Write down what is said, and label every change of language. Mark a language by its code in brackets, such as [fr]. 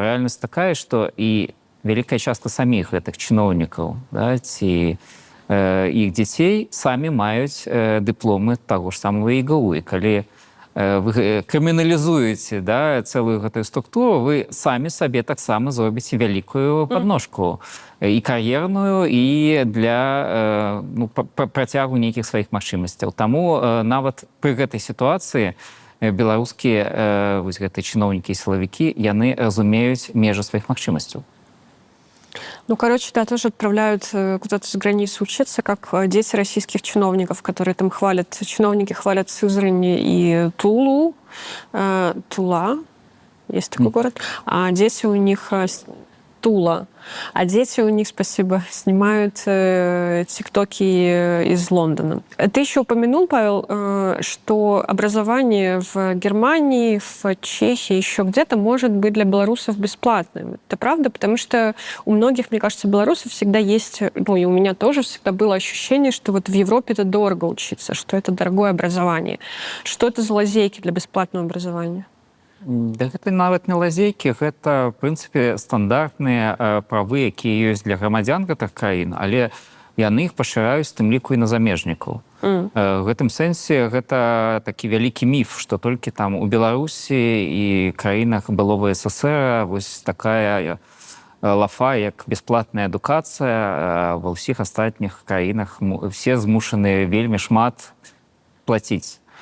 [be] А рэальнасць такая, што і вялікая частка саміх гэтых чыноўнікаў, да, ці іх дзяцей самі маюць дыпломы таго ж самого ЕГУ. І калі вы крыміналізуеце, да, цэлую гэтую структуру, вы самі сабе таксама зробіце вялікую падножку і кар'ерную, і для працягу нейкіх сваіх магчымасцяў. Таму нават пры гэтай сітуацыі беларускія вось гэтыя чыноўнікі і сілавікі, яны разумеюць межы сваіх магчымасцяў. [ru] Ну, короче, да, тоже отправляют куда-то за границу учиться, как дети российских чиновников, которые там хвалят, чиновники хвалят Сызрань и Тулу, Тула, есть такой город, а дети у них Тула. А дети у них, спасибо, снимают тиктоки из Лондона. Ты еще упомянул, Павел, что образование в Германии, в Чехии, еще где-то может быть для белорусов бесплатным. Это правда? Потому что у многих, мне кажется, белорусов всегда есть, ну и у меня тоже всегда было ощущение, что вот в Европе это дорого учиться, что это дорогое образование. Что это за лазейки для бесплатного образования? [be] Да гэта нават не лазейкі, гэта, в прынцыпе, стандартныя правы, якія ёсць для грамадзян гэтых краін, але яны іх пашыраюць, тым ліку і на замежнікаў. В гэтым сэнсе гэта такі вялікі міф, што толькі там у Беларусі і краінах былога СССР вось такая лафа, як бясплатная адукацыя, ва ўсіх астатніх краінах все змушаны вельмі шмат плаціць.